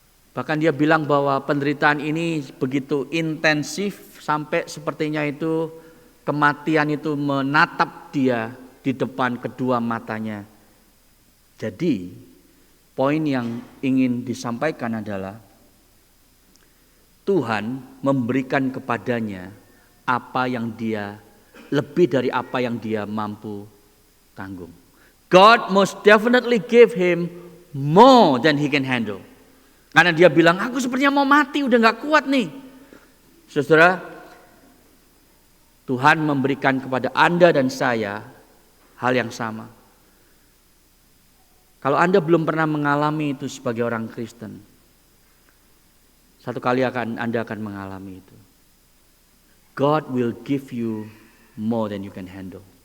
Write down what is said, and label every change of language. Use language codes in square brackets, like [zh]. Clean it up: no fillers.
[id] Bahkan dia bilang bahwa penderitaan ini begitu intensif sampai sepertinya itu kematian itu menatap dia di depan kedua matanya. Jadi poin yang ingin disampaikan adalah Tuhan memberikan kepadanya apa yang dia lebih dari apa yang dia mampu tanggung. [en] God most definitely give him more than he can handle. [id] Karena dia bilang, aku sepertinya mau mati, udah gak kuat nih. Saudara, Tuhan memberikan kepada Anda dan saya hal yang sama. Kalau Anda belum pernah mengalami itu sebagai orang Kristen, satu kali Anda akan mengalami itu. [en] God will give you more than you can handle.